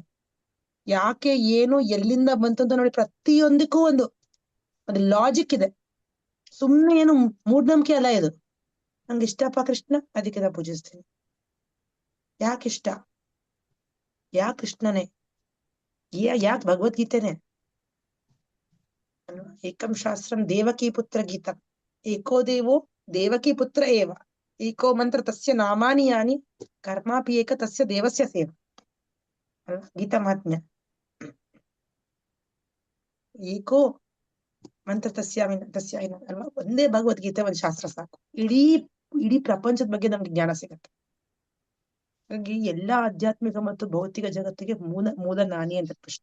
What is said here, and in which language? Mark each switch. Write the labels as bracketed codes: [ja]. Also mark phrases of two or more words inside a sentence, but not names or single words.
[kn] ಯಾಕೆ ಏನು ಎಲ್ಲಿಂದ ಬಂತು ಅಂತ ನೋಡಿ, ಪ್ರತಿಯೊಂದಕ್ಕೂ ಒಂದು ಲಾಜಿಕ್ ಇದೆ. ಸುಮ್ನೆ ಏನು ಮೂಢನಂಬಿಕೆ ಅಲ್ಲ ಇದು. ನಂಗೆ ಇಷ್ಟಪ್ಪ ಕೃಷ್ಣ, ಅದಕ್ಕೆ ನಾ ಪೂಜಿಸ್ತೀನಿ. ಯಾಕಿಷ್ಟ? ಯಾಕೆ ಕೃಷ್ಣನೇ? ಯಾಕೆ ಭಗವದ್ಗೀತೆನೆ? [sa] ಏಕಂ ಶಾಸ್ತ್ರಂ ದೇವಕಿ ಪುತ್ರ ಗೀತಂ, ಏಕೋ ದೇವೋ ದೇವಕಿ ಪುತ್ರ ಏವ, ಏಕೋ ಮಂತ್ರ ತಸ್ಯ ನಾಮಾನಿ ಯಾನಿ, ಕರ್ಮಾಪಿ ಏಕ ತಸ್ಯ ದೇವಸ್ಯ ಸೇವ. [kn] ಗೀತಾ ಮಹಾತ್ಮ್ಯ. [sa] ಏಕೋ ಮಂತ್ರ ತಸ್ಯಾಯಿನ [kn] ಅಲ್ವಾ, ಒಂದೇ ಭಗವದ್ಗೀತೆ ಒಂದು ಶಾಸ್ತ್ರ ಸಾಕು, ಇಡೀ ಇಡೀ ಪ್ರಪಂಚದ ಬಗ್ಗೆ ನಮ್ಗೆ ಜ್ಞಾನ ಸಿಗತ್ತೆ. ಹಾಗಾಗಿ ಎಲ್ಲಾ ಆಧ್ಯಾತ್ಮಿಕ ಮತ್ತು ಭೌತಿಕ ಜಗತ್ತಿಗೆ ಮೂಲ ನಾನಿ ಅಂತ ಕೃಷ್ಣ.